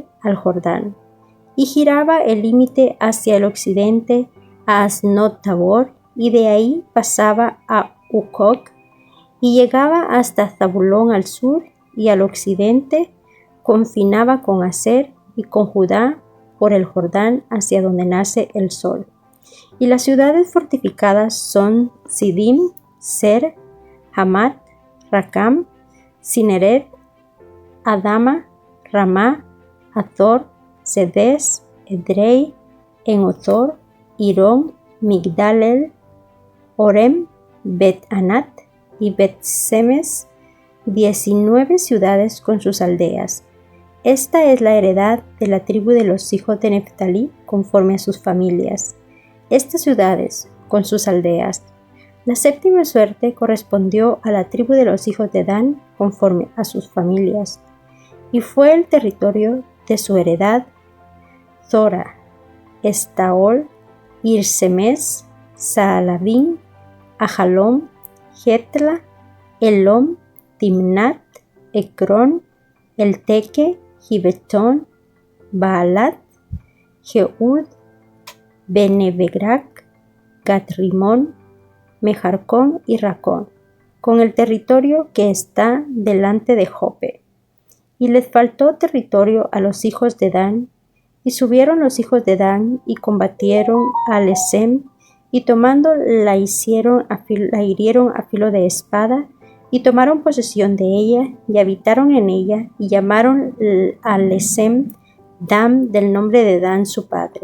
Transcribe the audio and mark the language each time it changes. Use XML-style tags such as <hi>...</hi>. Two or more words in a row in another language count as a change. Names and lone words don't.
<es>al Jordán, y giraba el límite hacia el occidente a Asnot Tabor, y de ahí pasaba a Hucoc, y llegaba hasta Zabulón al sur, y al occidente confinaba con Aser y con Judá por el Jordán hacia donde nace el sol. Y las ciudades fortificadas son Sidim, Ser, Hamat, Rakam, Cineret, Adama, Ramá, Azor, Sedes, Edrei, Enothor, Irón, Migdalel, Orem, Bet-Anat y Bet-Semes, 19 ciudades con sus aldeas. Esta es la heredad de la tribu de los hijos de Neftalí conforme a sus familias. Estas ciudades con sus aldeas. La séptima suerte correspondió a la tribu de los hijos de Dan conforme a sus familias, y fue el territorio de su heredad: Zora, Estaol, Irsemes, Saalabín, Ajalón, Getla, Elom, Timnat, Ecrón, Elteque, Gibetón, Baalat, Jehud, Benebegrac, Gat-Rimón, Mejarcón y Racón, con el territorio que está delante de Jope. Y les faltó territorio a los hijos de Dan, y subieron los hijos de Dan y combatieron a Lesem, y tomando la hirieron a filo de espada, y tomaron posesión de ella, y habitaron en ella, y llamaron a Lesem Dan del nombre de Dan su padre.</es>